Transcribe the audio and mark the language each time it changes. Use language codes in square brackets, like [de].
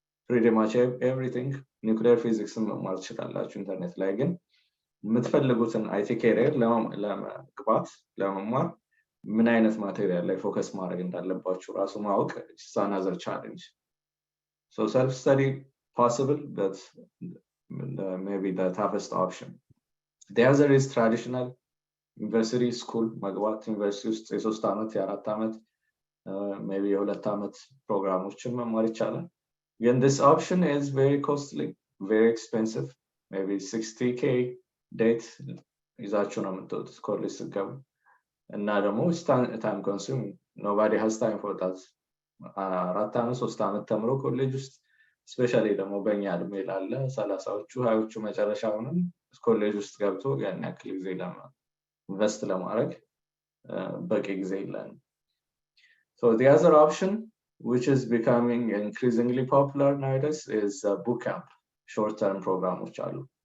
[en] pretty much everything nuclear physics [am] መማር ትችላላችሁ ኢንተርኔት ላይ. ግን የምትፈልጉትን IT career ለመግባት ለመማር ምን አይነት ማቴሪያል ላይ ፎከስ ማድረግ እንዳለባችሁ ራሱ ማወቅ [en] is another challenge. So self study possible, but maybe the toughest option. The other is traditional university school [am] መግባት ዩኒቨርሲቲ ውስጥ የ3 ዓመት የ4 ዓመት maybe የ2 ዓመት ፕሮግራሞችን መማር ይቻላል. [en] Again, this option is very costly, very expensive, maybe 60K debt [am] ይዛችሁ ነው የምትወጡት ኮሌጅ ስትገቡ እና ደግሞ [en] time consuming. Nobody has time for that. [am] 4 ዓመት 3 ዓመት ተምሮ ኮሌጅ ውስጥ especially ደግሞ በእኛ እድሜ ላለ 30ዎቹ 20ዎቹ መጨረሻ ሆነን ኮሌጅ ውስጥ ገብቶ ያን ያክል ጊዜ ኢንቨስት ለማድረግ በቂ ጊዜ የለንም. [en] So the other option, which is becoming increasingly popular nowadays, is boot camp, short-term programs አሉ.